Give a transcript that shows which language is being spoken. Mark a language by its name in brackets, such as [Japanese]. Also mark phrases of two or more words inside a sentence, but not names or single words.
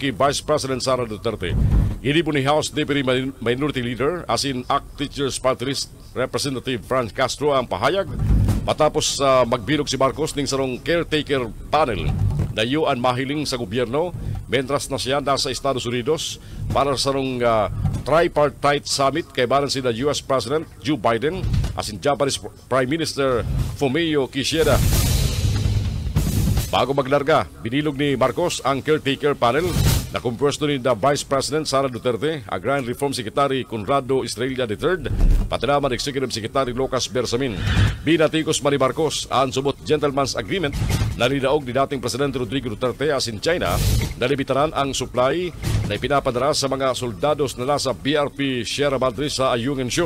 [Bikol] kay Vice President Sara Duterte. Hindi po ni House Deputy Minority Leader as in ACT Teachers Party List Representative Franz Castro ang pahayag matapos magbilog si Marcos ning sarong [English] caretaker panel [Bikol] na yuan mahiling sa gobyerno mentras na siya nasa Estados Unidos para sa sarong [English] tripartite summit [Bikol] kay balan sina US President Joe Biden as in Japanese Prime Minister Fumio Kishida. Bago maglarga, binilog ni Marcos ang [English] caretaker panel [Bikol] na kumpwesto ni the Vice President Sara Duterte, Agrarian Reform Secretary Conrado Estrella III, pati naman Executive Secretary Lucas Bersamin. Binatikos man ni Marcos ang subot [English] gentleman's agreement [Bikol] na nilaog ni dating Presidente Rodrigo Duterte asin China na limitaran ang supply na ipinapadala sa mga soldados na nasa BRP Sierra Madre sa Ayungin Shoal.